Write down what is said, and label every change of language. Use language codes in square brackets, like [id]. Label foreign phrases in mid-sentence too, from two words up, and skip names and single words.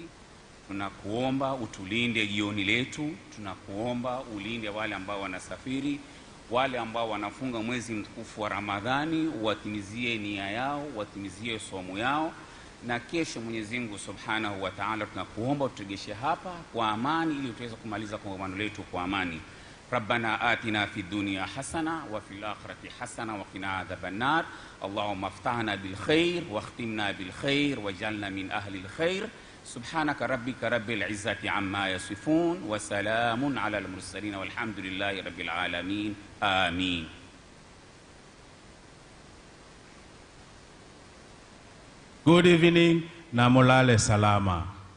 [sw] Tunakuomba utulinde jioni letu, tunakuomba ulinde wale ambao wanasafiri, wale ambao wanafunga mwezi mtukufu wa Ramadhani, watimizie nia yao, watimizie somo yao. Na kesho Mwenyezi Mungu [ar] سبحانه وتعالى [sw] tunakuomba uturejeshe hapa kwa amani ili tuweze kumaliza kongamano letu kwa amani. [ar] ربنا آتنا في الدنيا حسنة وفي الآخرة حسنة وقنا عذاب النار. اللهم افتحنا بالخير واختمنا بالخير واجعلنا من أهل الخير. سبحانك ربك رب العزة عما يصفون وسلام على المرسلين والحمد لله رب العالمين. Amin. [en] Good evening [sw] na mulale salama.